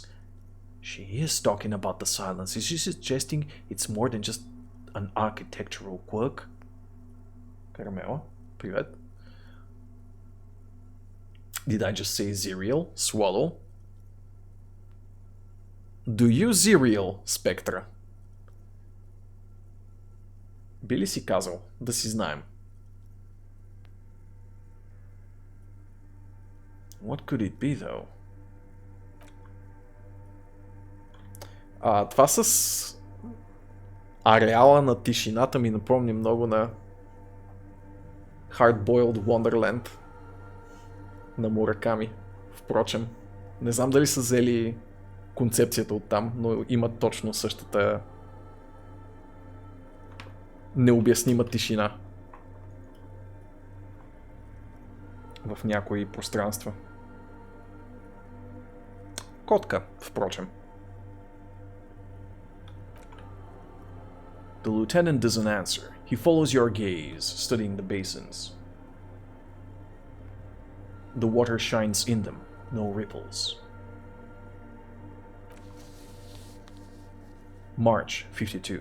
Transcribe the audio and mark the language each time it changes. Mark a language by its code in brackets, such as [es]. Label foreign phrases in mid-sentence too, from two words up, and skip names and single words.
[en] She is talking about the silence. Is she suggesting it's more than just an architectural quirk? Caramel, привет. Did I just say cereal? Swallow? Do you cereal, Spectra? [bg] Би ли си казал? Да си знаем. [en] What could it be, though? [bg] Това с ареала на тишината ми напомни много на Hard-Boiled Wonderland на Мураками. Впрочем, не знам дали са взели концепцията от там, но имат точно същата необяснима тишина в някои пространства. Котка, впрочем. [en] The lieutenant doesn't answer. He follows your gaze, studying the basins. The water shines in them, no ripples. March 52.